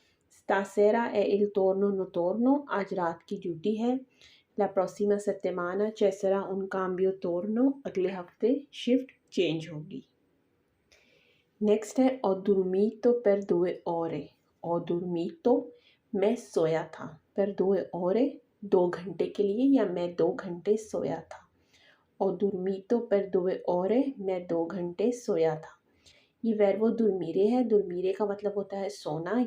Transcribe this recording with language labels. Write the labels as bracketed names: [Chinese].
[Italian] Stasera è il torno notturno, [Hindi] आज रात की ड्यूटी है। [Italian] La prossima settimana ci sarà un cambio torno, [Hindi] अगले हफ्ते शिफ्ट चेंज होगी। नेक्स्ट है [Italian] ho dormito per 2 ore। ho dormito [Hindi] मैं सोया था, [Italian] per 2 ore [Hindi] 2 घंटे के लिए या मैं 2 घंटे सोया था। [Italian] ho dormito per 2 ore [Hindi] मैं 2 घंटे सोया था। ये वर्बो दुर्मीरे है, दुर्मीरे का मतलब होता है सोना।